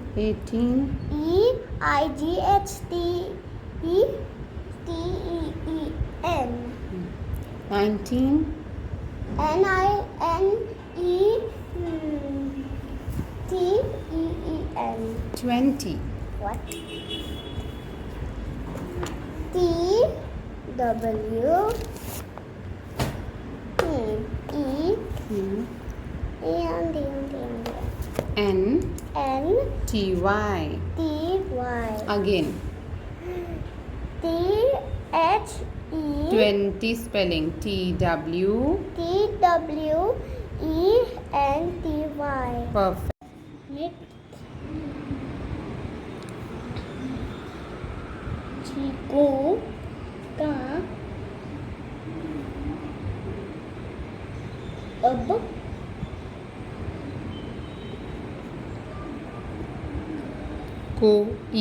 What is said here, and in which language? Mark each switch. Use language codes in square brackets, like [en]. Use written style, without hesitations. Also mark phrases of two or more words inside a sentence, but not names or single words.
[en] 18, E-I-G-H-T-E-T-E-E-N. 19, N-I-N-E-T-E-E-N. 20, What? T-W E N, N T, Y. T-Y. Again, T-H-E 20 spelling. T-W, T-W-E-N-T-Y. perfect. [hi] चीकू का अब कोई,